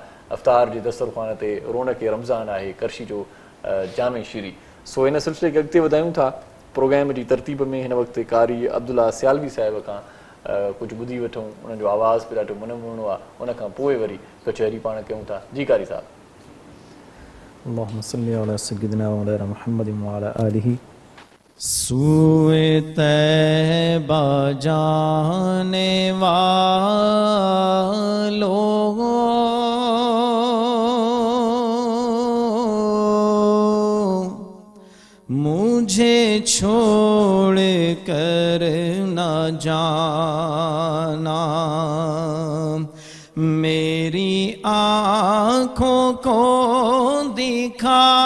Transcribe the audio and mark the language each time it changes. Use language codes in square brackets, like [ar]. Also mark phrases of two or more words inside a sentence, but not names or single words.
[sd] अफ़्तार जे दस्तरख़्वान ते रौनक रमज़ान आहे करशी जो जामेश्वरी। सो हिन सिलसिले खे अॻिते वधायूं था। प्रोग्राम जी तरतीब में हिन वक़्तु कारी अब्दुल्ला सियालवी साहिब खां कुझु ॿुधी वठूं, उन्हनि जो आवाज़ बि ॾाढो मनमोहणो आहे, उनखां पोइ वरी कचहरी पाण कयूं था। जी कारी साहिब। [ar] اللهم صل على سيدنا ومولانا محمد وعلى آله. [ur] سوئے طیبہ جانے والو مجھے چھوڑ کر نہ جانا، میری آنکھوں کو دکھا